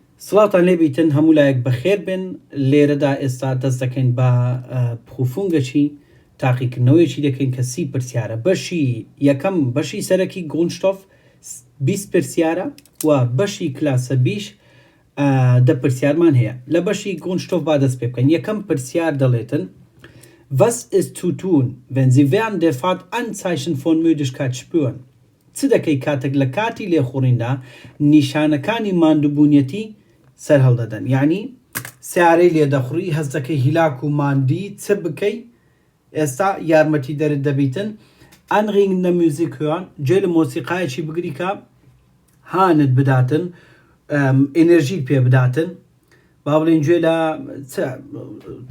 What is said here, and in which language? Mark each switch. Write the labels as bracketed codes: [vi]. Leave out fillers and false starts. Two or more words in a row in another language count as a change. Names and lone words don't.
[ckb] سڵاتان لێبیتن هەموو لایەک بەخێر بن. لێرەدا ئێستا دەست دەکەین بە پروفونگەکی تاقیکردنەوەیەکی دەکەین کە 30 پرسیارە. بەشی یەکەم بەشی سەرەکی گونشتۆف 20 پرسیارە و بەشی کلاسە 20 10 پرسیارمان هەیە. لە بەشی گونشتۆف با دەست پێ بکەین. یەکەم پرسیار دەڵێتن [de] Was ist zu tun, wenn Sie während der Fahrt Anzeichen von Müdigkeit spüren? [ckb] چ دەکەی کاتێک لە کاتی لێخوڕیندا نیشانەکانی ماندووبوونیەتی سەر هەڵدەدەن؟ یعنی سیارەی لێدەخوڕی هەست دەکەی هیلاک و ماندی چ بکەی؟ ئێستا یارمەتی دەرت دەبیتن [de] Anregende Musik hören [ckb] گوێ لە مۆسیقایەکی بگری کە هانت بداتن ئێنەرژیت پێ بداتن با بڵێن گوێ لە چ